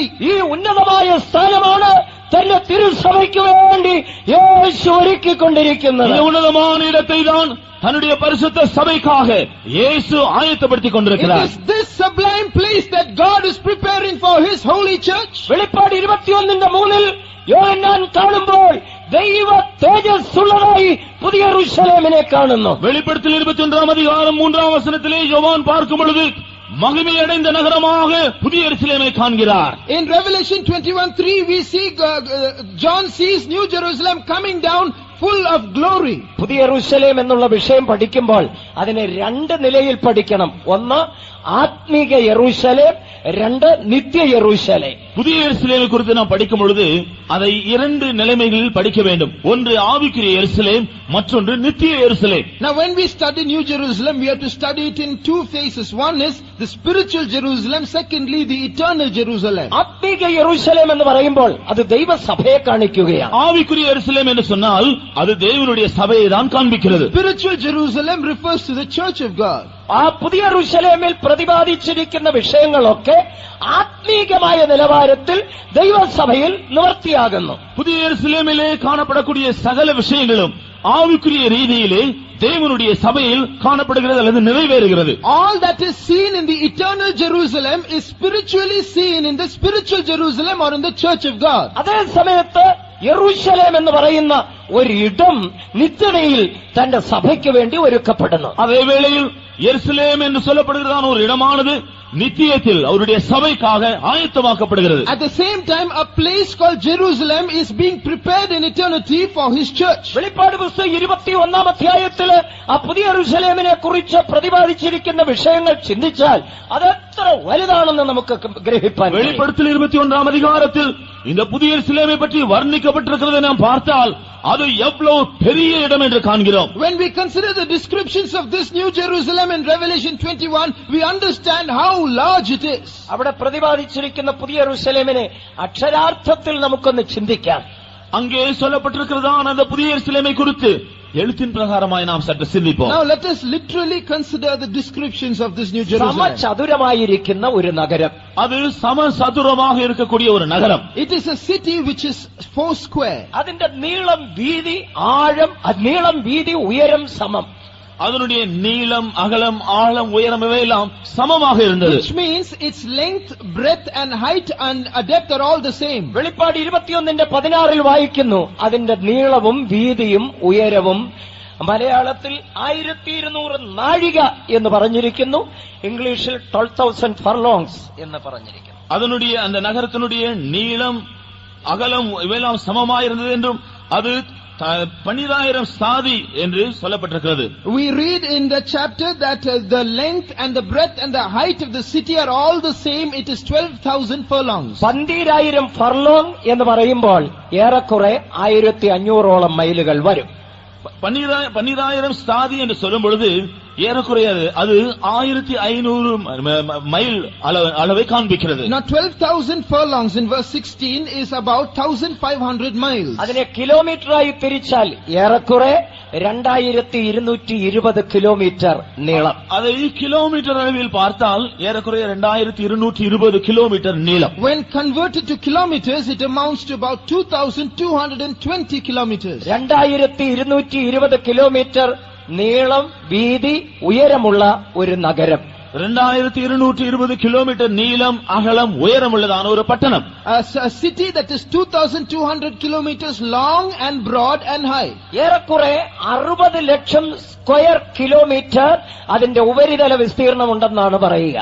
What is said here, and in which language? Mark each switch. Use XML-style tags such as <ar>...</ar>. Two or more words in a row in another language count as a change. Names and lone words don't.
<ml>ഈ ഉന്നതമായ സ്ഥാനമാണ് തന്റെ തിരുസഭയ്ക്ക് വേണ്ടി യേശു ഒരുക്കിക്കൊണ്ടിരിക്കുന്നത്.</ml> <ta>இந்த உன்னதமான இடத்தை தான் தன்னுடைய பரிசுத்த சபைக்காக இயேசு ஆயத்தப்படுத்திக் கொண்டிருக்கிறார்.</ta> <en>It is this sublime place that God is preparing for his holy church.</en> <ml>വെളിപ്പാട് 21:3 യോഹന്നാൻ കാണുമ്പോൾ ദൈവ തേജസ്സുള്ളതായി പുതിയ യെരൂശലേമിനെ കാണുന്നു.</ml> <ta>வெளிப்படுத்தல் 21ஆம் அதிகாரம் 3ஆம் வசனத்திலே யோவான் பார்க்கும் பொழுது மகிமையடைந்த நகரமாக புதிய எருசலேமை காண்கிறார்.</ta> <en>In Revelation 21:3 we see John sees New Jerusalem coming down full of glory.</en> <ml>പുതിയ യെരൂശലേം എന്നുള്ള വിഷയം പഠിക്കുമ്പോൾ അതിനെ 2 നിലയിൽ പഠിക്കണം. ഒന്ന് ആത്മീക യെരൂശലേം, 2 നിത്യ യെരൂശലേം.</ml> <ta>புதிய எருசலேமை குறித்து நாம் படிக்கும் பொழுது அதை 2 நிலைமைகளில் படிக்க வேண்டும். ஒன்று ஆவிக்குரிய எருசலேம், மற்றொன்று நித்திய எருசலேம்.</ta> <en>Now when we study New Jerusalem, we have to study it in 2 phases. One is the spiritual Jerusalem, secondly the eternal Jerusalem.</en> <ml>ആത്മീക യെരൂശലേം എന്ന് പറയുമ്പോൾ അത് ദൈവസഭയെ കാണിക്കുകയാണ്.</ml> <ta>ஆவிக்குரிய எருசலேம் என்று சொன்னால் அது தேவனுடைய சபையை தான் காண்பிக்கிறது.</ta> <en>Spiritual Jerusalem refers to the church of God.</en> <ml>ആ പുതിയ യെരൂശലേമിൽ പ്രതിപാദിച്ചിരിക്കുന്ന വിഷയങ്ങളൊക്കെ ആത്മീകമായ നിലവാരത്തിൽ ദൈവസഭയിൽ നിവർത്തിയാകുന്നു.</ml> <ta>புதிய எருசலேமிலே காணப்படக்கூடிய சகல விஷயங்களும் ஆவிக்குரிய ரீதியிலே தேவனுடைய சபையில் காணப்படுகிறது அல்லது நிறைவேறுகிறது.</ta> <en>All that is seen in the eternal Jerusalem is spiritually seen in the spiritual Jerusalem or in the church of God.</en> <ml>അതേ സമയത്ത് യെരൂശലേം എന്ന് പറയുന്ന ഒരിടം നിത്യതയിൽ തന്റെ സഭയ്ക്ക് വേണ്ടി ഒരുക്കപ്പെടുന്നു.</ml> <ta>அதே வேளையில் எருசலேம் என்று சொல்லப்படுகிறதான ஒரு இடமானது நித்தியத்தில் அவருடைய சபைக்காக ஆயத்தமாக்கப்படுகிறது.</ta> <en>At the same time, a place called Jerusalem is being prepared in eternity for his church.</en> <ml>വെളിപ്പാട് പുസ്തകം 21-ാം അധ്യായത്തില് ആ പുതിയ യെരൂശലേമിനെ കുറിച്ച് പ്രതിപാദിച്ചിരിക്കുന്ന വിഷയങ്ങൾ ചിന്തിച്ചാൽ അതെത്ര വലുതാണെന്ന് നമുക്ക് ഗ്രഹിപ്പാൻ കഴിയും.</ml> <ta>வெளிப்படுத்தல் 21-ஆம் அதிகாரத்தில் இந்த புதிய எருசலேமை பற்றி வர்ணிக்கப்பட்டிருக்கிறதை நாம் பார்த்தால் அது எவ்வளவு பெரிய இடம் என்று காண்கிறோம்.</ta> <en>When we consider the descriptions of this new Jerusalem in Revelation 21, we understand how large it is.</en> <ml>അവിടെ പ്രതിപാദിച്ചിരിക്കുന്ന പുതിയ യെരൂശലേമിനെ അക്ഷരാർത്ഥത്തിൽ നമുക്കൊന്ന് ചിന്തിക്കാം.</ml> <ta>அங்கே சொல்லப்பட்டிருக்கிறதான அந்த புதிய எருசலேமை குறித்து எழுத்தின் பிரகாரமாய் நாம் சற்று சிந்திப்போம்.</ta> <en>Now let us literally consider the descriptions of this new Jerusalem.</en> <ml>സമചതുരമായിരിക്കുന്ന ഒരു നഗരം.</ml> <ta>அது சமசதுரமாக இருக்கக்கூடிய ஒரு நகரம்.</ta> <en>It is a city which is 4 square.</en> <ml>അതിന്റെ നീളം വീതി ആഴം നീളം വീതി ഉയരം സമം.</ml> <ta>அதனுடைய நீளம் அகலம் ஆழம் உயரம் இவையெல்லாம் சமமாக இருந்தது.</ta> <en>Which means its length, breadth and height and depth are all the same.</en> <ml>വെളിപ്പാട് 21:16 വായിക്കുന്നു, അതിന്റെ നീളവും വീതിയും ഉയരവും മലയാളത്തിൽ 1200 നാഴിക എന്ന് പറഞ്ഞിരിക്കുന്നു, ഇംഗ്ലീഷിൽ 12,000 ഫർലോങ്സ് എന്ന് പറഞ്ഞിരിക്കുന്നു.</ml> <ta>அதனுடைய அந்த நகரத்தினுடைய நீளம் அகலம் இவையெல்லாம் சமமாயிருந்தது என்றும் அது 12,000 சாதி என்று சொல்லப்பட்டிருக்கிறது.</ta> <en>We read in the chapter that the length and the breadth and the height of the city are all the same. It is 12,000 furlongs.</en> <ml>12,000 ഫർലോങ് എന്ന് പറയുമ്പോൾ ഏറെക്കുറെ 1,500ഓളം മൈലുകൾ വരും.</ml> <ta>12,000 சாதி என்று சொல்லும் பொழுது ஏறக்குறைய அது 1,500 மைல் அளவை காண்பிக்கிறது.</ta> <en>Now 12,000 furlongs in verse 16 is about 1,500 miles.</en> <ml>അതിനെ കിലോമീറ്ററായി തിരിച്ചാൽ ഏറെക്കുറെ 2,220 കിലോമീറ്റർ നീളം.</ml> <ta>அதை கிலோமீட்டர் அளவில் பார்த்தால் ஏறக்குறைய 2,220 கிலோமீட்டர் நீளம்.</ta> <en>When converted to kilometers, it amounts to about 2,220 kilometers.</en> <ml>2,220 കിലോമീറ്റർ നീളം വീതി ഉയരമുള്ള ഒരു നഗരം.</ml> <ta>2,220 கிலோமீட்டர் நீளம் அகலம் உயரமுள்ளதான ஒரு பட்டணம்.</ta> <en>A city that is 2,200 kilometers long and broad and high.</en> <ml>ഏറെക്കുറെ 60 ലക്ഷം</ml> <en>square kilometre</en> <ml>അതിന്റെ ഉപരിതല വിസ്തീർണം ഉണ്ടെന്നാണ് പറയുക.</ml>